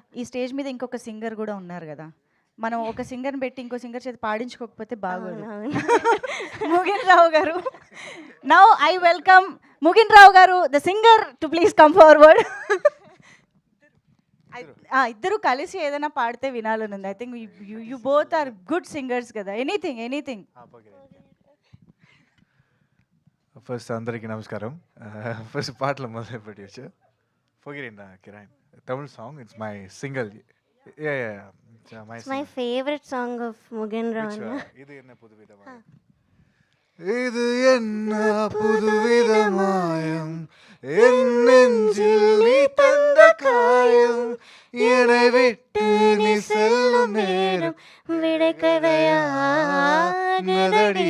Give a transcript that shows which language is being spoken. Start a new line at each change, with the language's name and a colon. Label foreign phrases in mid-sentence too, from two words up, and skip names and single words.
Telugu: ఈ స్టేజ్ మీద ఇంకొక సింగర్ కూడా ఉన్నారు కదా, మనం ఒక సింగర్ని పెట్టి ఇంకో సింగర్ చేతి పాడించుకోకపోతే బాగోదు.
English: Mugin Rao garu, now I welcome Mugin Rao garu the singer to please come forward.
Telugu: ఇద్దరు కలిసి ఏదైనా పాడితే వినాలని ఉంది.
English: I think you both are good singers కదా. anything.
Telugu: ఫస్ట్ అందరికీ నమస్కారం. ఫస్ట్ పాటలు మొదలు పెట్టచ్చు. పొగిరిందా కిరాయన్
English: Tamil song. it's my single. my favourite song of Mugin Rao.
Tamil: ఇది என்ன புதுவிதமாயம், இது என்ன புதுவிதமாயம், என் நெஞ்சில் நீ தந்த காயம், என்னை விட்டு நீ செல்லும் நேரம் விடைக்கதையானதடி.